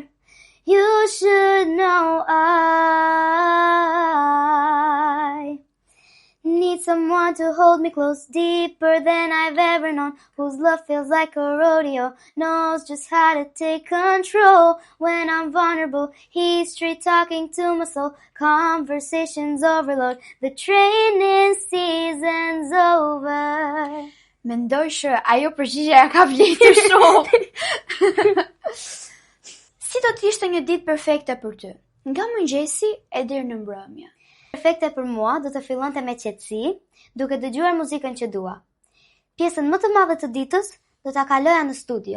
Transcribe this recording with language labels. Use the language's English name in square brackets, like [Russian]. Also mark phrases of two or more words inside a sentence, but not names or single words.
[English] You should know I need someone to hold me close, deeper than I've ever known, whose love feels like a rodeo, knows just how to take control when I'm vulnerable. He's straight talking to my soul, conversations overload, the training season's over. [Albanian] Mendoj që ajo përgjigje ja ka vlerë shumë. Si do të ishte një ditë perfekte për ty? Nga mëngjesi e deri në mbrëmje. Perfekte për mua do të fillonte me qetësi, duke dëgjuar muzikën që dua. Pjesën më të madhe të ditës do ta kaloja në studio.